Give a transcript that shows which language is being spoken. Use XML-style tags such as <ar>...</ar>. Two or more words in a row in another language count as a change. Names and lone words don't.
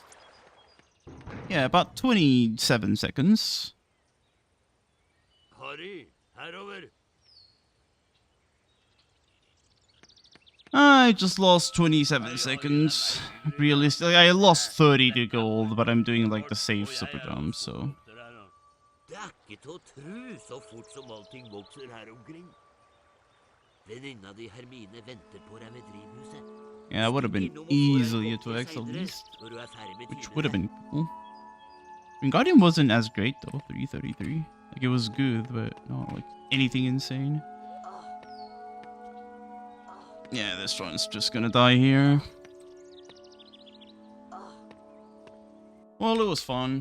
<en>Yeah, about 27 seconds.</en> <no>Harry, herover.</no> <en>I just lost 27 seconds. Realistically, I lost 30 to gold, but I'm doing like the safe super jump, so...</en> <no>Det er ikke til å tro så fort som allting vokser her omkring. Venninna di Hermine venter på deg ved drivhuset.</no> <en>Yeah, that would have been easily a 2x at least,</en> <no>Når du er ferdig med</no> <en>which</en> <no>tidene</no> <en>would have</en> <no>der.</no> <en>been cool. Wingardium wasn't as great though, 333. Like it was good, but not like anything insane. Yeah, this one's just gonna die here. Well, it was fun.</en>